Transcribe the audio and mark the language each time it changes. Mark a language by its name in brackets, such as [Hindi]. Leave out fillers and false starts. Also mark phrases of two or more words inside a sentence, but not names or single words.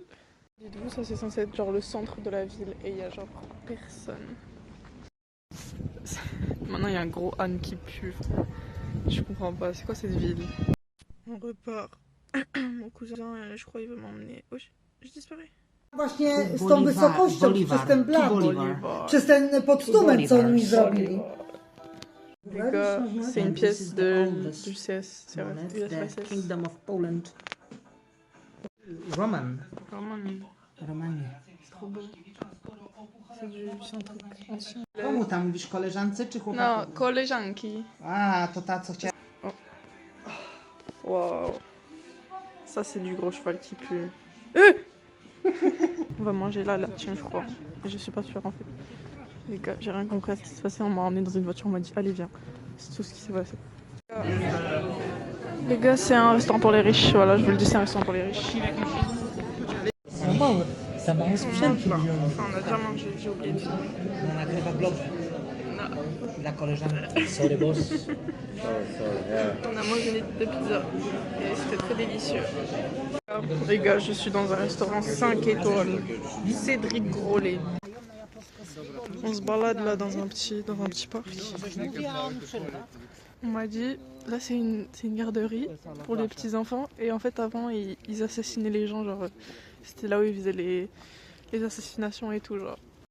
[French] Dites-vous, ça c'est censé être genre le centre de la ville et il y a genre personne. Maintenant, il y a un gros âne qui pue. Je comprends pas, c'est quoi cette ville? On repart. Mon cousin, je crois, il veut m'emmener. Oh, j'ai disparu. [Polish] Właśnie z tą wysokością, przez ten blat, przez ten podstument, co oni zrobili. [French] Les gars, c'est une pièce du CS, USSR. [English] Kingdom of Poland. [French] Roman. Romanie. C'est trop beau. C'est un truc ancien. [Polish] Komu tam mówisz, koleżance czy [French] Non, [Polish] chłopakowi? koleżanki. A, to ta co chciała. Wow. [French] Ça, c'est du gros cheval qui pue. On va manger là, tiens, je crois. Je suis pas sûre en fait. Les gars, j'ai rien compris à ce qui se passait. On m'a emmené dans une voiture, on m'a dit allez, viens. C'est tout ce qui s'est passé. Les gars, c'est un restaurant pour les riches. Voilà, je vous le dis, c'est un restaurant pour les riches. [Polish] Ça ma sprzętu. [French] Enfin, on a déjà mangé, j'ai oublié de filmer. [Polish] On nagrywa vlog dla koleżanki. [English] Sorry boss. [French] On a mangé des pizzas et c'était très délicieux. Les gars, je suis dans un restaurant 5 étoiles. Cédric Grolet. On se balade là dans un petit parc. On m'a dit, là c'est une garderie pour les petits enfants et en fait avant ils assassinaient les gens, genre c'était là où ils faisaient les assassinations et tout, genre.